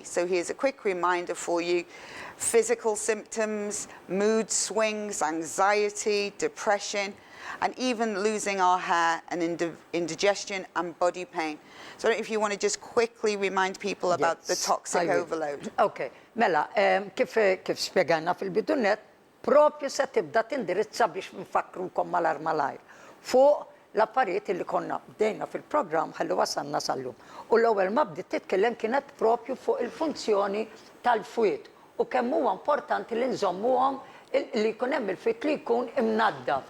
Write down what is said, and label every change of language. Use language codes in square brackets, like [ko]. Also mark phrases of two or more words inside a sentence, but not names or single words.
[en] So here's a quick reminder for you. Physical symptoms, mood swings, anxiety, depression, and even losing our hair, and indigestion and body pain. So I don't know if you want to just quickly remind people about the toxic overload. [mt] Okay, mela, kif spiegħna fil-bidunet, propju se tibda tindirizza biex nfakrukom malar fuq l-affarijiet li konna bdejna fil-programm ħalli wasalna sal-lum. U l-ewwel ma bdiet titkellem kienet propju fuq il-funzjoni tal-fwiet u kemm huwa importanti li nżommuhom li jkun hemm il-fwiet li jkun imnaddaf.